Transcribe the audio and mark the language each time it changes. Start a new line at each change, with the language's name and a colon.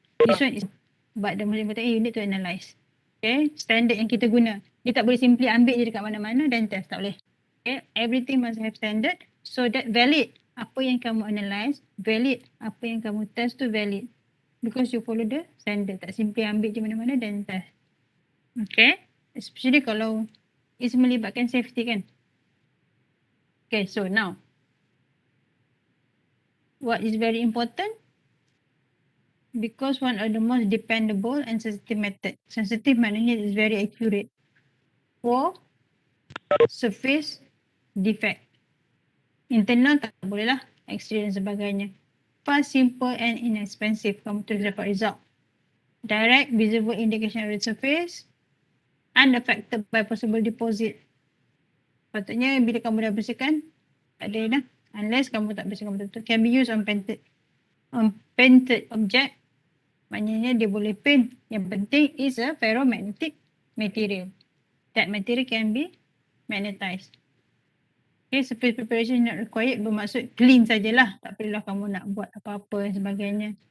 English: This one is, but the most important you need to analyze.
Malay: Okay, standard yang kita guna. Dia tak boleh simply ambil je dekat mana-mana dan test, tak boleh.
English: Okay, everything must have standard so that valid.
Malay: Apa yang kamu analyze, valid. Apa yang kamu test tu valid.
English: Because you follow the standard.
Malay: Tak simply ambil je mana-mana dan test.
English: Okay, especially
Malay: kalau
English: it's
Malay: melibatkan
English: safety kan. Okay, so now, what is very important? Because one of the most dependable and sensitive method. Sensitive
Malay: maknanya
English: is very accurate for surface defect. Internal
Malay: tak boleh lah,
English: exterior
Malay: dan sebagainya.
English: Fast, simple and inexpensive.
Malay: Kamu terus dapat result.
English: Direct, visible indication of the surface. Unaffected by possible deposit.
Malay: Patutnya bila kamu dah bersihkan, tak ada dah. Unless kamu tak bersihkan betul-betul.
English: Can be used on painted object.
Malay: Maknanya dia boleh paint. Yang penting
English: is a ferromagnetic material. That material can be magnetized. Okay, surface preparation not required
Malay: bermaksud
English: clean
Malay: sajalah. Tak perlulah kamu nak buat apa-apa dan sebagainya.